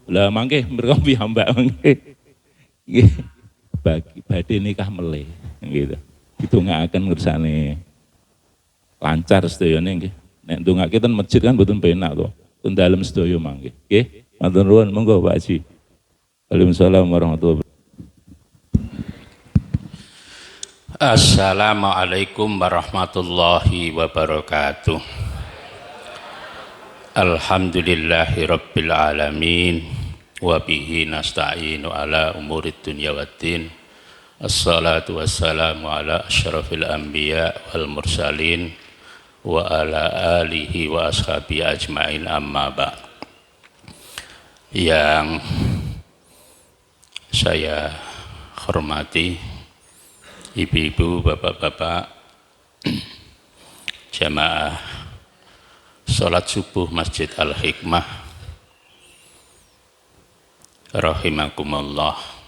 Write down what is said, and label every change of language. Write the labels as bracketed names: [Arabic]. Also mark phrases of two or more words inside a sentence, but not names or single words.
[Javanese] Lah mangke mriko piyambak mangke. Nggih. Bagi badhe nikah melih gitu. Didongaaken ngersane lancar sedayane nggih. Nek ndongake ten masjid kan mboten penak to. Ten dalem sedaya mangke. Nggih. Matur nuwun monggo Pak Haji. [Arabic] وعليكم السلام ورحمة الله وبركاته. السلام عليكم ورحمة الله وبركاته. الحمد لله رب العالمين وبه نستعين على أمور الدنيا والدين. الصلاة والسلام على أشرف الأنبياء والمرسلين وعلى آله وأصحابه أجمعين أما بعد. [Indonesian] Yang saya hormati ibu-ibu, bapak-bapak, jamaah sholat subuh Masjid Al-Hikmah rahimakumullah.